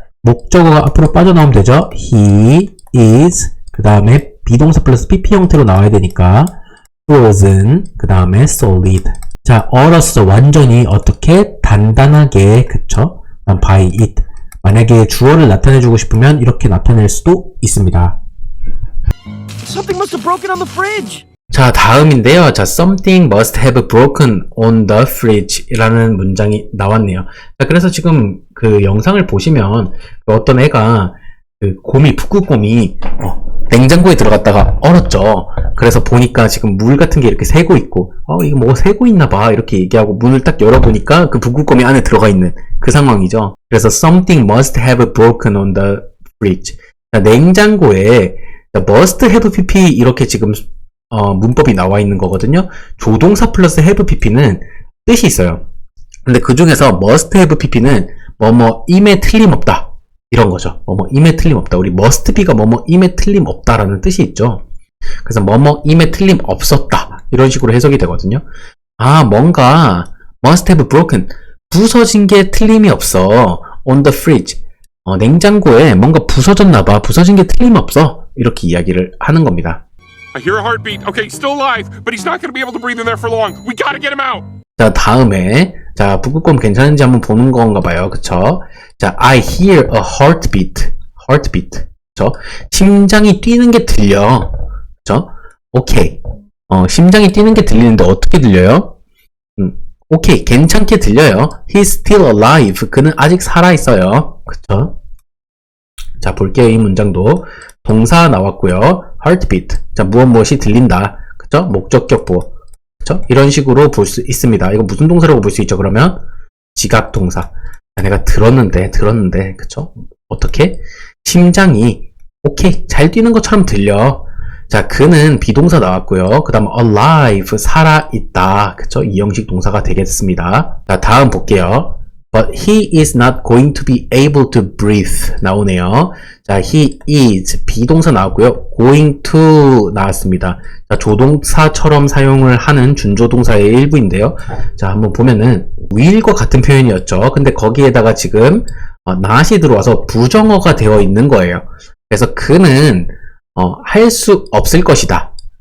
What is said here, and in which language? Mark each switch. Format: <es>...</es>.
<ko>목적어가 앞으로 빠져나오면 되죠.</ko> <en>He is</en> <ko>그 다음에 비동사 플러스 pp 형태로 나와야 되니까 frozen 그 다음에 solid. 자, 얼었어. 완전히 어떻게? 단단하게. 그쵸?</ko> <en>by it.</en> <ko>만약에 주어를 나타내주고 싶으면 이렇게 나타낼 수도 있습니다.</ko> <en>Something must have broken on the fridge.</en> <ko>자, 다음인데요. 자,</ko> <en>something must have broken on the fridge</en> <ko>라는 문장이 나왔네요. 자, 그래서 지금 그 영상을 보시면 어떤 애가 그 북극곰이 냉장고에 들어갔다가 얼었죠. 그래서 보니까 지금 물 같은 게 이렇게 새고 있고, 이거 뭐 새고 있나 봐. 이렇게 얘기하고 문을 딱 열어보니까 그 북극곰이 안에 들어가 있는 그 상황이죠. 그래서</ko> <en>something must have broken on the fridge.</en> <ko>자, 냉장고에 must have pp 이렇게 지금 문법이 나와 있는 거거든요. 조동사 플러스 have pp는 뜻이 있어요. 근데 그 중에서 must have pp는 뭐뭐임에 틀림없다. 이런 거죠. 뭐뭐임에 틀림없다. 우리 must be가 뭐뭐임에 틀림없다라는 뜻이 있죠. 그래서 뭐뭐임에 틀림없었다. 이런 식으로 해석이 되거든요. 뭔가</ko> <en>must have broken.</en> <ko>부서진 게 틀림이 없어.</ko> <en>on the fridge.</en> <ko>냉장고에 뭔가 부서졌나봐. 부서진 게 틀림없어. 이렇게 이야기를 하는 겁니다.</ko> <en>I hear a heartbeat. Okay, still alive, but he's not going to be able to breathe in there for long. We gotta get him out.</en> <ko>자, 다음에 북극곰 괜찮은지 한번 보는 건가 봐요. 그쵸? 자,</ko> <en>I hear a heartbeat.</en> <ko>heartbeat. 그쵸? 심장이 뛰는 게 들려. 그쵸? 오케이. 심장이 뛰는 게 들리는데 어떻게 들려요? 오케이. 괜찮게 들려요.</ko> <en>He's still alive.</en> <ko>그는 아직 살아있어요. 그쵸? 자, 볼게요. 이 문장도. 동사 나왔고요. heartbeat. 자, 무엇이 들린다. 그쵸? 목적격 보어. 그쵸? 이런 식으로 볼 수 있습니다. 이거 무슨 동사라고 볼 수 있죠? 그러면 지각 동사. 내가 들었는데. 그쵸? 어떻게? 심장이 오케이. 잘 뛰는 것처럼 들려. 자, 그는 비동사 나왔고요. 그 다음 alive. 살아있다. 그쵸? 이형식 동사가 되겠습니다. 자, 다음 볼게요.</ko> <en>But he is not going to be able to breathe.</en> <ko>나오네요. 자, he is 비동사 나왔고요. going to 나왔습니다. 자, 조동사처럼 사용을 하는 준조동사의 일부인데요. 자, 한번 보면은 will과 같은 표현이었죠. 근데 거기에다가 지금 not이 들어와서 부정어가 되어 있는 거예요. 그래서 그는 할 수 없을 것이다.</ko>